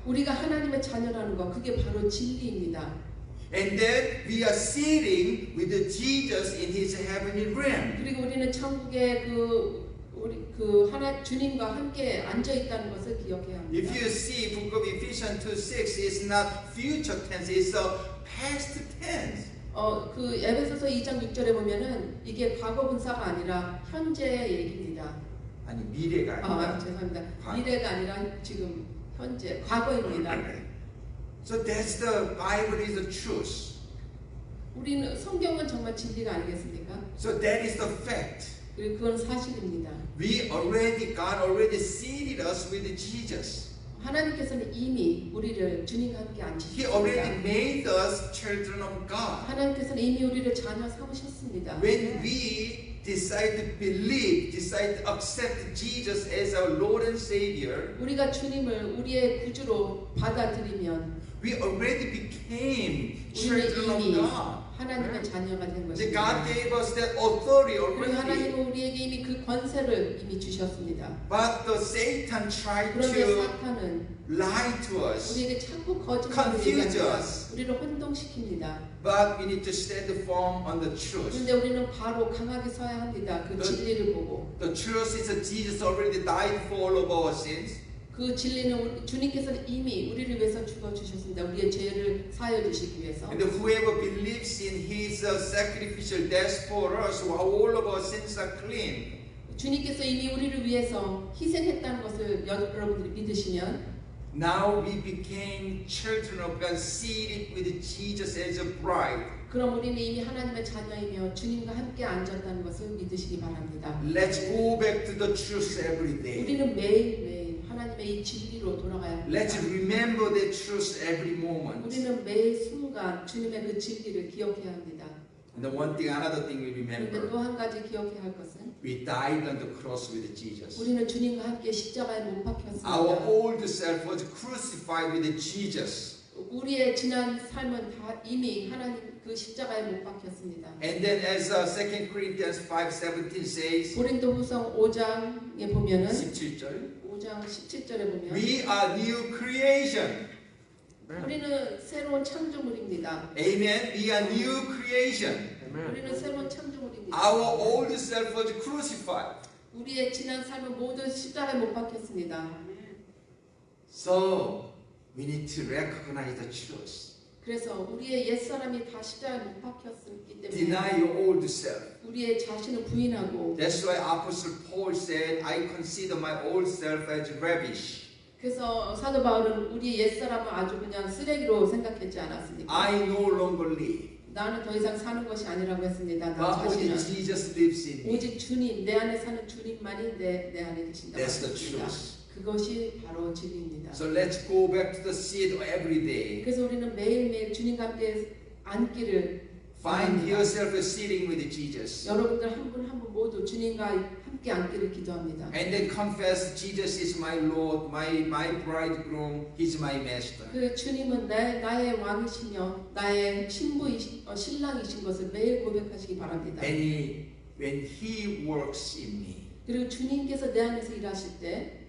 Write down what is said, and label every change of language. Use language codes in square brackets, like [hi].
[ko] 우리가 하나님의 자녀라는 것, 그게 바로 진리입니다. [en] And that we are sitting with the Jesus in His heavenly realm. [ko] 그리고 우리는 천국에 우리 하나 주님과 함께 앉아 있다는 것을 기억해야 합니다. [en] If you see Book of Ephesians 2:6, it's not future tense, it's a past tense. [ko] 그 에베소서 2장 6절에 보면은 이게 과거 분사가 아니라 현재의 얘기입니다. 아니 미래가 아니라. 죄송합니다. 과거. 미래가 아니라 지금 현재 과거입니다. [en] So that's the Bible is the truth. [ko] 우리는 성경은 정말 진리가 아니겠습니까? [en] So that is the fact. [ko] 그리고 그건 사실입니다. [en] God already seated us with Jesus. [ko] 하나님께서는 이미 우리를 주님과 함께 [en] He already [ko] 앉히셨습니다. [en] made us children of God. [ko] 하나님께서는 이미 우리를 자녀 삼으셨습니다. [en] When we decide to believe, decide to accept Jesus as our Lord and Savior, [ko] 우리가 주님을 우리의 구주로 받아들이면 [en] we already became [ko] 우리는 [en] children of [ko] 이미 [en] God. [ko] 하나님의 자녀가 된 [en] God [ko] 것입니다. [en] gave us that authority [ko] 그리고 [en] already. [ko] 하나님은 우리에게 이미 그 권세를 이미 주셨습니다. [en] But the Satan tried [ko] 그런데 [en] to [ko] 사탄은 [en] lie to us. [ko] 우리에게 자꾸 거짓말을 [en] Confuse [ko] 얘기합니다. [en] us. [ko] 우리를 혼동시킵니다. [en] But we need to stand firm on the truth. [ko] 그런데 우리는 바로 강하게 서야 합니다. 그 진리를 보고. [en] The truth is that Jesus already died for all of our sins. [ko] 그 진리는 주님께서는 이미 우리를 위해서 죽어주셨습니다. 우리의 죄를 사여 주시기 위해서. [en] And whoever believes in His sacrificial death for us, all of our sins are clean. [ko] 주님께서 이미 우리를 위해서 희생했다는 것을 여러분들이 믿으시면 [en] Now we became children of God, seated with Jesus as a bride. [ko] 그럼 우리는 이미 하나님의 자녀이며 주님과 함께 앉았다는 것을 믿으시기 바랍니다. [en] Let's go back to the truth every day. [ko] 우리는 매일매일 하나님의 이 진리로 돌아가야 합니다. [en] Let's remember the truth every moment. [ko] 우리는 매일 순간 주님의 그 진리를 기억해야 합니다. [en] And the one thing, another thing we [ko] 그런데 [en] remember, [ko] 또 한 가지 기억해야 할 것은 [en] we died on the cross with Jesus. [ko] 우리는 주님과 함께 십자가에 못 박혔습니다. [en] old self was crucified with Jesus. [ko] 우리의 지난 삶은 다 이미 하나님 그 십자가에 못 박혔습니다. [en] And then as 2 Corinthians 5:17 says, [ko] 고린도후서 5장에 보면은 17절, 5장 17절에 보면 [en] we are new creation. [ko] 우리는 새로운 창조물입니다. [en] Amen. We are new creation. [ko] 우리는 새로운 창조물입니다. [en] Our old self was crucified. [ko] 우리의 지난 삶은 모두 십자가에 못 박혔습니다. [en] So we need to recognize the truth. [ko] 그래서 우리의 옛사람이 다 십자가에 못 박혔기 때문에 [en] Deny your old self. [ko] 우리의 자신을 부인하고 [en] That's why Apostle Paul said, I consider my old self as rubbish. [ko] 그래서 사도 바울은 우리의 옛사람을 아주 그냥 쓰레기로 생각했지 않았습니까? [en] I no longer live. [ko] 나는 더 이상 사는 것이 아니라고 했습니다. 나 [en] But only [ko] 자신은 [en] Jesus lives in me. [ko] 오직 주님, 내 안에 사는 주님만이 내 안에 계신다고 [en] That's the [ko] 했습니다. [en] truth. [ko] 그것이 바로 진리입니다. [en] So let's go back to the seat every day. [ko] 그래서 우리는 매일매일 주님과 함께 앉기를 [en] Find [ko] 바랍니다. [en] yourself sitting with Jesus. [ko] 여러분들 한 분 한 분 모두 주님과 함께 앉기를 기도합니다. [en] And then confess Jesus is my Lord, my bridegroom, He's my master. [ko] 그 주님은 나의 왕이시며 나의 신랑이신 것을 매일 고백하시기 바랍니다. [en] And when He works in me, [ko] 그리고 주님께서 내 안에서 일하실 때